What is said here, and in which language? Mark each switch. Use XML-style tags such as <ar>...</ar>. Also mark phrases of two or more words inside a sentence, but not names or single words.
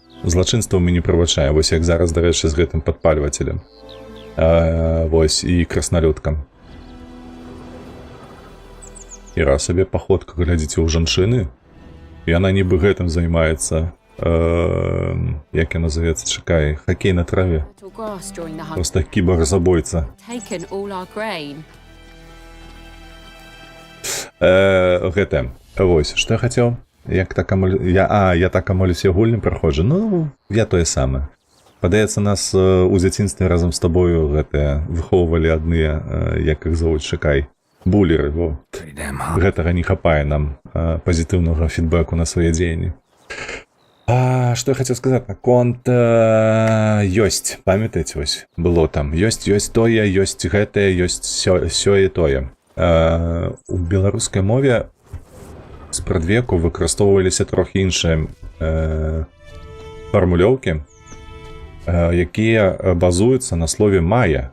<be>Злачынствам мы не прывучаем, вось як зараз, дарэчы, з гэтым падпальвацелем. Вось, і краснолюдкам. І раз сабе паходка, глядзіце, у жанчыны, яна нібы гэтым займаецца, як я называецца, чакай, хакей на траве.</be> <en>Little grass during the hunt.</en> <be>Просто кібар-забойца.</be> <en>Taken all our grain.</en> <be>Гэта, вось, што я хацеў? Як так я так амолюся гульным праходжу. Ну, я тое самае. Падаецца, нас у дзяцінстве разам з табою гэтыя выхоўвалі адныя, як іх зовуць, чакай, булеры, во.</be> <en>pretty damn hard.</en> <be>Гэтага не хапае нам пазітыўнага фідбэку на свае дзеянні. Што я хацеў сказаць? Наконт ёсць, памятаеце, вось, было там. Ёсць тое, ёсць гэтае, ёсць сёе тое. У беларускай мове спрадвеку выкарыстоўваліся трохі іншыя фармулёўкі, якія базуюцца на слове «мая».</be>